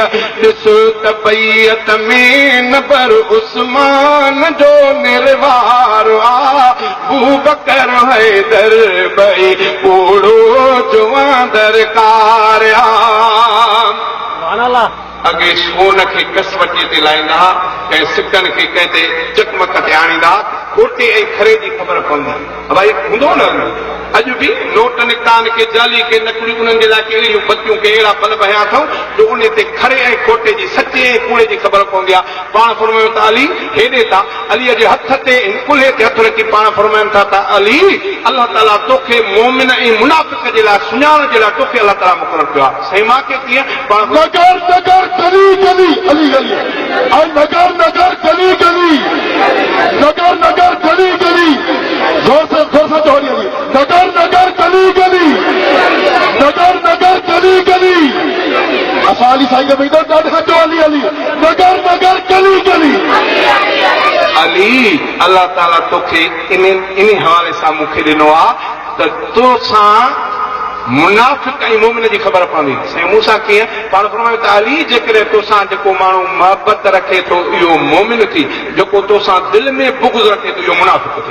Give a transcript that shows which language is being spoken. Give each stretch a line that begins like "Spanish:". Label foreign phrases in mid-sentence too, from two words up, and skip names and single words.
Sindhi: ॾिसो त बैयत में न पर उस्मान जो निर्वार आ, अबू बकर हैदर ॿई ओड़ो जुवां दरकार आ। अॻे सोन खे कसवटीअ ते लाहींदा, कंहिं सिकनि खे कंहिं ते चकमक ते आणींदा, खोटे ऐं खरे जी ख़बर पवंदी। भई हूंदो न अॼु बि नोट निकिता आहिनि के जाली के नकली, उन्हनि जे लाइ कहिड़ियूं बतियूं के अहिड़ा बल्ब हया अथऊं जो उन ते खरे ऐं खोटे जी, सचे ऐं कूड़े जी ख़बर पवंदी आहे। पाण फरमायूं था अली हेॾे था, अलीअ जे हथ ते कुल्हे ते हथु रखी पाण फरमाइनि था त अली अलाह ताला तोखे मोमिन ऐं मुनाफ़िक़ जे लाइ सुञाण जे लाइ तोखे अलाह ताला मुक़ररु कयो आहे। साईं मां खे कीअं? पाण
Hindi: नगर नगर गली गली अली गली, नगर नगर गली गली, नगर नगर गली गली, जोर से जोड़ी अली, नगर नगर गली गली, नगर नगर गली गली।
Sindhi: असां अली साईं में तो ॾाढा जो अली अली,
Hindi: नगर नगर गली गली।
Sindhi: अली अल्लाह ताला तोखे इन हवाले सां मूंखे ॾिनो आहे त तोसां मुनाफ़िक़ ऐं मोमिन जी ख़बर पवंदी। साईं मूंसां कीअं? पाण फरमायूं त अली जेकॾहिं तोसां जेको माण्हू मोहबत रखे थो इहो मोमिन थी, जेको तोसां दिलि में बुग़्ज़ रखे थो इहो मुनाफ़िक़ थी।